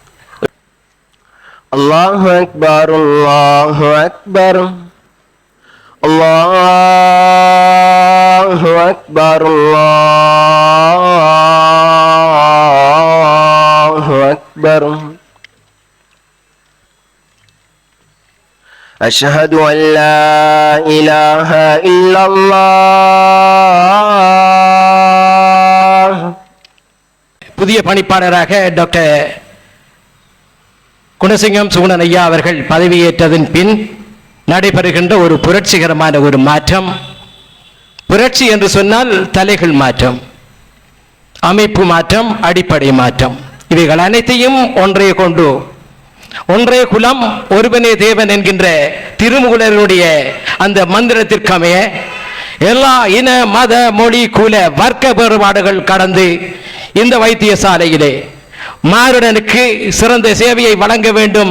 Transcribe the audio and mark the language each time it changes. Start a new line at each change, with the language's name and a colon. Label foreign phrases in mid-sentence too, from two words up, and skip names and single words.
Arabic: الله أكبر، الله أكبر، الله أكبر، الله أكبر. أشهد أن لا إله إلا الله.
Tamil: புதிய பணிப்பாளராக டாக்டர் குணசிங்கம் சுகுணன் ஐயா அவர்கள் பதவியேற்றதன் பின் நடைபெறுகின்ற ஒரு புரட்சிகரமான ஒரு மாற்றம். புரட்சி என்று சொன்னால் தலைகள் மாற்றம், அமைப்பு மாற்றம், அடிப்படை மாற்றம், இவைகள் அனைத்தையும் ஒன்றே கொண்டு ஒன்றே குலம் ஒருவனே தேவன் என்கின்ற திருமூலருடைய அந்த மந்திரத்திற்கமைய எல்லா இன மத மொழி குல வர்க்க வேறுபாடுகள் கடந்து இந்த வைத்தியசாலையிலே மானுடனுக்கு சிறந்த சேவையை வழங்க வேண்டும்.